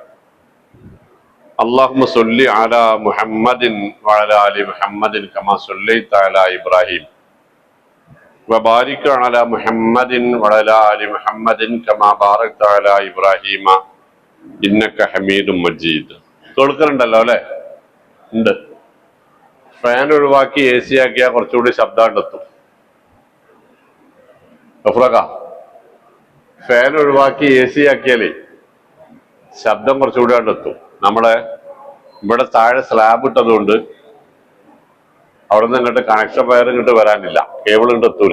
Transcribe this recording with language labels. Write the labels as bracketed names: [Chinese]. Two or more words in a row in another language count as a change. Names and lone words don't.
[Arabic] اللهم صل على محمد وعلى آل محمد كما صليت على إبراهيم وبارك على محمد وعلى آل محمد كما باركت على إبراهيم إنك حميد مجيد. [Malayalam] കേൾക്കുന്നുണ്ടല്ലോ അല്ലെ? ഉണ്ട്. ഫാൻ ഒഴിവാക്കി AC ആക്കിയാൽ കുറച്ചുകൂടി ശബ്ദം കണ്ടെത്തും. ഫാൻ ഒഴിവാക്കി AC ആക്കിയാലേ ശബ്ദം കുറച്ചുകൂടി കണ്ടെത്തും. നമ്മളെ ഇവിടെ താഴെ സ്ലാബ് ഇട്ടതുകൊണ്ട് അവിടെ നിന്ന് ഇങ്ങോട്ട് കണക്ഷൻ വയർ ഇങ്ങോട്ട് വരാനില്ല, കേബിൾ ഇങ്ങോട്ട് എത്തൂല.